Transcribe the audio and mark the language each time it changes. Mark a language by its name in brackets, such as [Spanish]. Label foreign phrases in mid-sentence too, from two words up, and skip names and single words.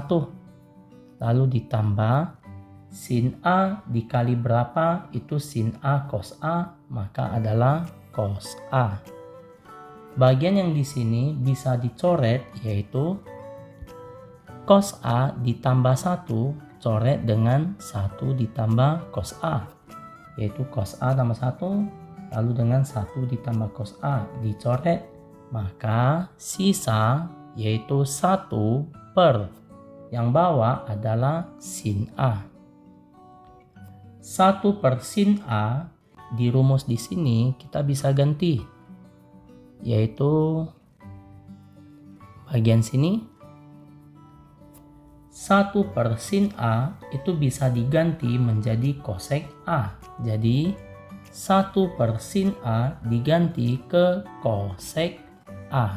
[Indonesian] Lalu ditambah sin A dikali berapa itu sin A cos A maka adalah cos A. Bagian yang di sini bisa dicoret yaitu cos A ditambah 1 coret dengan 1 ditambah cos A, yaitu cos A tambah 1 lalu dengan 1 ditambah cos A dicoret, maka sisa yaitu 1 per yang bawah adalah sin A. 1 per sin A di rumus di sini kita bisa ganti, yaitu bagian sini 1 per sin A itu bisa diganti menjadi cosec A. Jadi 1 per sin A diganti ke cosec A.